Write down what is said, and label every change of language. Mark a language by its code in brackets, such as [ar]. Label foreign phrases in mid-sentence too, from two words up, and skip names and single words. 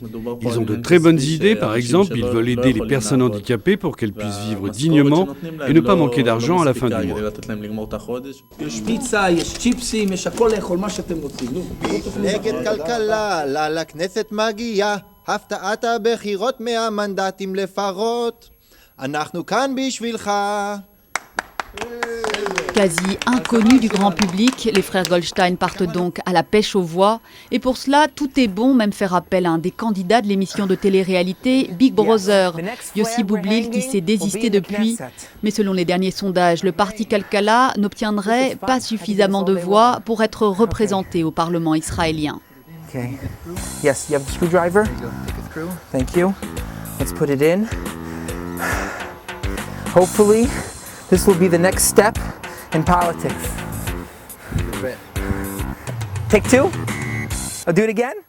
[fr] Ils ont de très bonnes idées, par exemple, ils veulent aider les personnes handicapées pour qu'elles puissent vivre dignement et ne pas manquer d'argent à la fin du mois. [he] יש פיצה, יש צ'יפסים, יש הכל לאכול, מה שאתם רוצים. מפלגת כלכלה, לכנסת מגיעה, הפתעת הבחירות 100 מנדטים לפחות. אנחנו כאן בשבילך. [fr] Quasi inconnus du grand public, les frères Goldstein partent donc à la pêche aux voix. Et pour cela, tout est bon, même faire appel à un des candidats de l'émission de télé-réalité Big Brother, Yossi Boublil, qui s'est désisté depuis. Mais selon les derniers sondages, le parti Kalkala n'obtiendrait pas suffisamment de voix pour être représenté au Parlement israélien. [en] Okay. Yes, you have the screwdriver? Thank you. Let's put it in. Hopefully, this will be the next step in politics. Take two. I'll do it again.